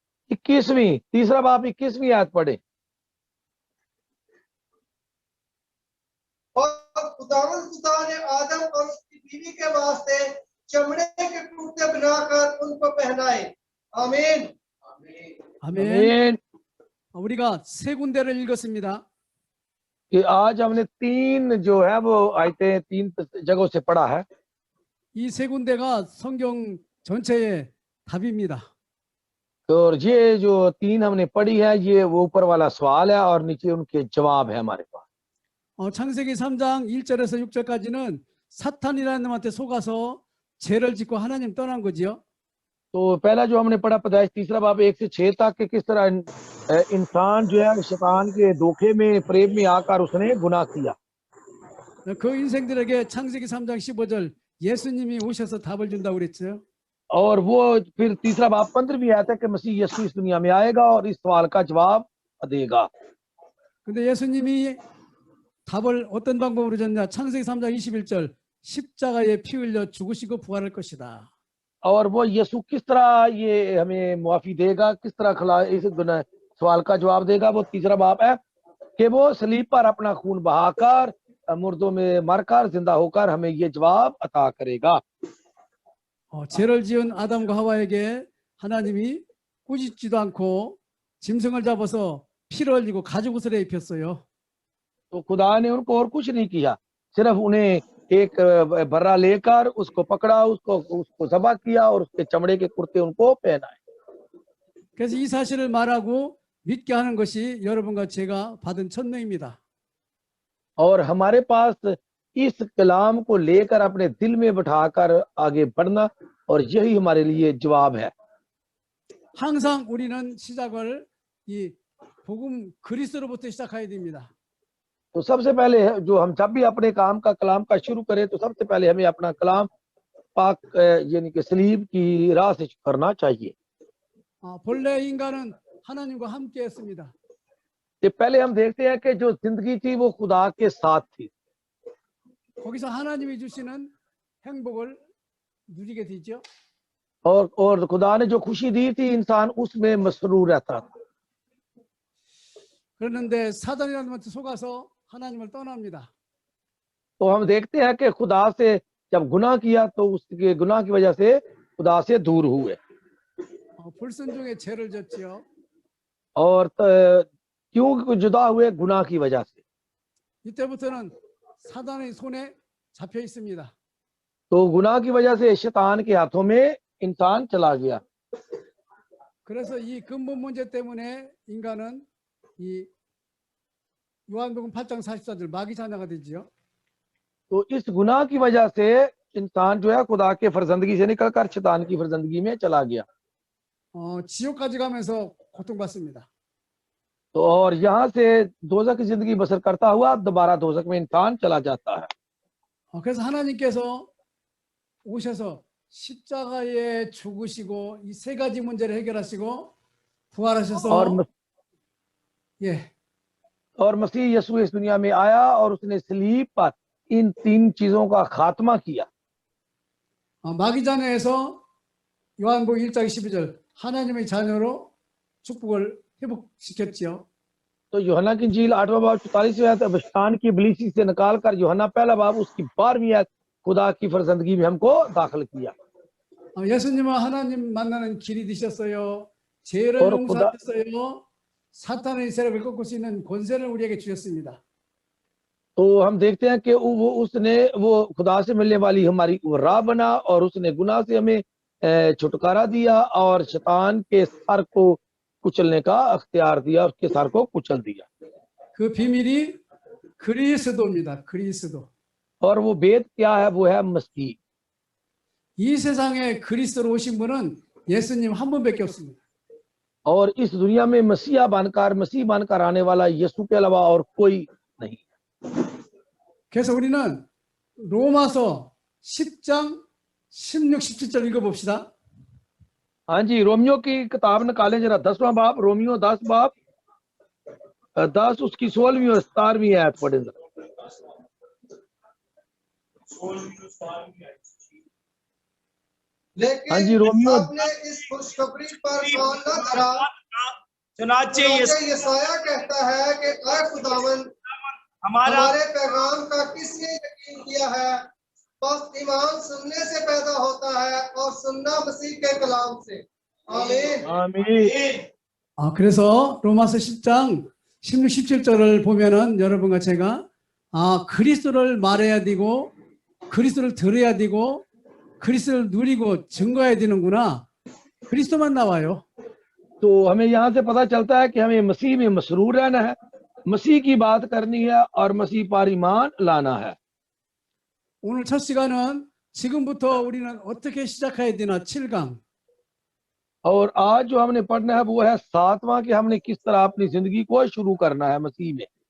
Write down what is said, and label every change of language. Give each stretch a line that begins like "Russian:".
Hindi: 21वीं, तीसरा बाब 21वीं आयत पढ़े। और खुदा ने आदम और उसकी बीवी के वास्ते चमड़े के कुर्ते बनाकर उनको पहनाए। आमीन
Korean: 아멘. 우리가 세 군데를 읽었습니다.
Hindi: कि आज हमने 3 जो है वो आयतें 3 जगहों से पढ़ा है।
Korean: 이 세 군데가 성경 전체의 답입니다.
Hindi: और ये जो 3 हमने पढ़ी है ये वो ऊपर वाला सवाल है और नीचे उनके जवाब है हमारे पास।
Korean: 창세기 3장 1절에서 6절까지는 사탄이라는 놈한테 속아서 죄를 짓고 하나님 떠난 거지요.
Hindi: तो पहला जो हमने पढ़ा पैदाइश तीसरा बाब 1 से 6 तक कि किस तरह इंसान जो है शैतान के धोखे में प्रेम में आकर उसने गुनाह किया।
Korean: 그 인생들에게 창세기 3장 15절 예수님이 오셔서 답을 준다고 그랬죠.
Hindi: और वो फिर तीसरा बाब 15वीं आयत है कि मसीह यीशु इस दुनिया में आएगा और इस सवाल का जवाब देगा।
Korean: 근데 예수님이 답을 어떤 방법으로 줬냐? 창세기 3장 21절 십자가에 피 흘려 죽으시고 부활할 것이다.
Hindi: और वो यीशु किस तरह ये हमें मुआफी देगा, किस तरह खला इस सवाल का जवाब देगा। वो तीसरा बाब है कि वो सलीब पर अपना खून बहाकर मुर्दों में मरकर जिंदा होकर हमें ये जवाब अता करेगा।
Korean: 죄를 지은 아담과 하와에게 하나님이 꾸짖지도 않고 짐승을 잡아서 피를 흘리고 가죽옷을 입혔어요.
Hindi: तो खुदा ने उनको और कुछ नहीं किया, सिर्फ उन्हें एक बर्रा लेकर उसको पकड़ा, उसको ज़बह किया और उसके चमड़े के कुर्ते उनको पहनाए।
Korean: 그래서 이 사실을 말하고 믿게 하는 것이 여러분과 제가 받은 천명입니다.
Hindi: और हमारे पास इस कलाम को लेकर अपने दिल में बिठाकर आगे बढ़ना, और यही हमारे लिए जवाब है।
Korean: 항상 우리는 시작을 이 복음 그리스도로부터 시작해야 됩니다.
Hindi: तो सबसे पहले जो हम जब भी अपने काम का कलाम का शुरू करें तो सबसे पहले हमें अपना कलाम पाक यानी कि सलीब की राह से करना चाहिए।
Korean: 본래 인간은 하나님과 함께했습니다.
Hindi: ये पहले हम देखते हैं कि जो जिंदगी थी वो खुदा के साथ थी,
Korean: 거기서 하나님이 주시는 행복을 누리게 되죠.
Hindi: और खुदा ने जो खुशी दी थी इंसान उसमें मसरूर रहता था।
Korean: 그런데 사단이라는 것에 속아서 하나님을 떠납니다.
Hindi: तो हम देखते हैं कि खुदा से जब गुनाह किया तो उसके गुनाह की वजह से खुदा से दूर हुए
Korean: 불순종의 죄를 졌지요.
Hindi: और क्यों जुदा हुए? गुनाह की वजह से।
Korean: 이때부터는 사단의 손에 잡혀 있습니다.
Hindi: तो गुनाह की वजह से शैतान के हाथों में इंसान चला गया।
Korean: 그래서 이 근본 문제 때문에 인간은 이 요한복음 8장 44절 마귀 자녀가 되지요.
Hindi: तो इस गुनाह की वजह से इंसान जो है खुदा के फर्जंदगी से निकलकर शैतान की फर्जंदगी में चला गया।
Korean: 지옥까지 가면서 고통받습니다.
Hindi: तो और यहाँ से दोजख की जिंदगी बसर करता हुआ दोबारा दोजख में इंसान चला जाता है।
Korean: 그래서 하나님께서 오셔서 십자가에 죽으시고 이 세 가지 문제를 해결하시고 부활하셔서
Hindi: और
Korean: 예,
Hindi: और मसीह यीशु इस दुनिया में आया और उसने सलीब पर इन 3 चीजों का खात्मा किया।
Korean: 마귀자녀에서 요한복음 1장 12절 하나님의 자녀로 축복을 회복시켰지요.
Hindi: तो यूहन्ना की इंजील 8वां बाब 44वीं आयत, अब शैतान की इब्लीसी से निकालकर यूहन्ना पहला बाब उसकी 12वीं आयत खुदा की फर्जंदगी में हमको दाखिल किया।
Korean: 예수님은 하나님 만나는 길이 되셨어요. 죄를
Hindi: और
Korean: 용서하셨어요. 사탄의 세력을 꺾을 수 있는 권세를 우리에게 주셨습니다.
Hindi: तो हम देखते हैं कि उसने वो खुदा से मिलने वाली हमारी राह बना और उसने गुनाह से हमें छुटकारा दिया और शैतान के सर को कुचलने का अख्तियार दिया, उसके सर को कुचल दिया।
Korean: 그 비밀이 그리스도입니다. 그리스도.
Hindi: और वो भेद क्या है? वो है मसीह।
Korean: 이 세상에 그리스도로 오신 분은 예수님 한 분밖에 없습니다.
Hindi: और इस दुनिया में मसीह बनकर आने वाला यीशु के अलावा और कोई नहीं।
Korean: 그래서 우리는 로마서 10장 16, 17절 읽어봅시다.
Hindi: हाँ जी, रोमियो की किताब निकालें जरा, 10वां बाब, रोमियो 10 बाब 10 उसकी 16वीं और 17वीं आयत पढ़े जरा। हाँ जी, लेकिन रोमियो आपने इस खुशखबरी पर मान न धरा। चुनाचे यसाया कहता है कि ऐ खुदावन, हमारा हमारे पैगाम का किसने यकीन किया है? बस ईमान सुनने से पैदा होता है और सुनना मसीह के कलाम से। आमीन। आमीन।
Korean: 그래서 로마서 10장 16, 17절을 보면은 여러분과 제가 그리스도를 말해야 되고 그리스도를 들어야 되고 그리스도를 누리고 증거해야 되는구나. 그리스도만 나와요.
Hindi: तो हमें यहाँ से पता चलता है कि हमें मसीह में मसरूर रहना है, मसीह की बात करनी है और मसीह पर ईमान लाना है।
Korean: 오늘 첫 시간은 지금부터 우리는 어떻게 시작해야 되나 7강.
Hindi: और आज जो हमने पढ़ना है वो है 7वां कि हमने किस तरह अपनी जिंदगी को शुरू करना है मसीह में।